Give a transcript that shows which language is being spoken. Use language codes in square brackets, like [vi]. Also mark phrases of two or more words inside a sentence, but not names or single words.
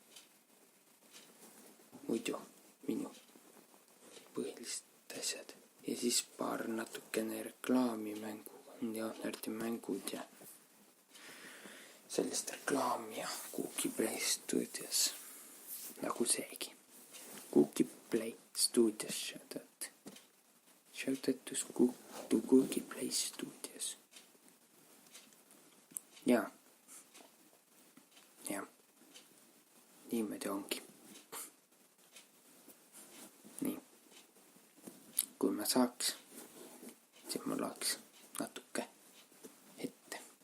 [et] Muidu minu põhilised asjad ja siis paar natukene mängud ja sellist reklaami ja Cookie Play Studios, nagu seegi. [en] Cookie Play Studios, shout out to Cookie Play Studios. [et] Ja, niimoodi ongi. Nii, kui ma saaks, siis ma loeks natuke ette.